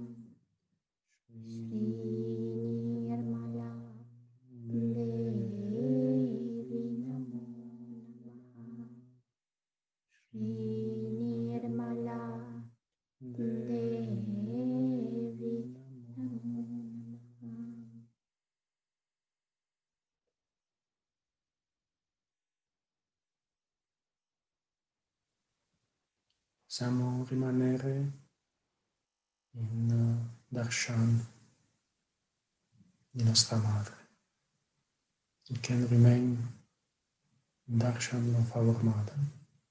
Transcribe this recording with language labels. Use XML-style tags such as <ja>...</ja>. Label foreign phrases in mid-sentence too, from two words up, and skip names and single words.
<sa>Shri Nirmala Devi Namo Namaha. Shri Nirmala Devi Namo Namaha.</sa> <it>Possiamo rimanere in darshan di nostra madre.</it> <en>You can remain in darshan of our mother.</en>